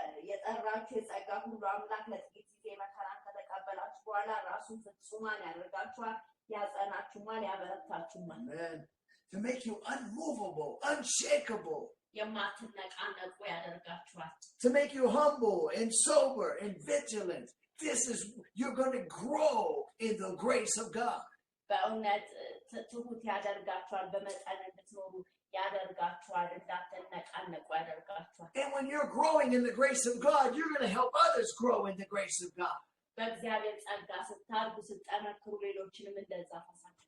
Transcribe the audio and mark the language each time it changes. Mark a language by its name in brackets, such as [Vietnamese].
[Amharic] የጠራችሁ የጸጋ ሁሉ አምላክ ለጥቂት ጊዜ መከራን ከተቀበላችሁ በኋላ ራሱን ፍጹማን ያደርጋችኋል፣ ያጸናችሁማል፣ ያበረታችሁማል። [English] Amen. To make you unmovable, unshakable. [Amharic] የማትነቃነቁ ያደርጋችኋል. [English] To make you humble and sober and vigilant. This is, you're going to grow in the grace of God. [Amharic] በእውነት ትሁት ያደርጋችኋል፣ በመጠን እንድትኖሩ ያደርጋችኋል፣ እንዳትነቃነቁ ያደርጋችኋል። [English] And when you're growing in the grace of God, you're going to help others grow in the grace of God. [Amharic] በእግዚአብሔር ጸጋ ስታድጉ ስትጠነክሩ ሌሎችንም እንደዛ ፈሳችሁ።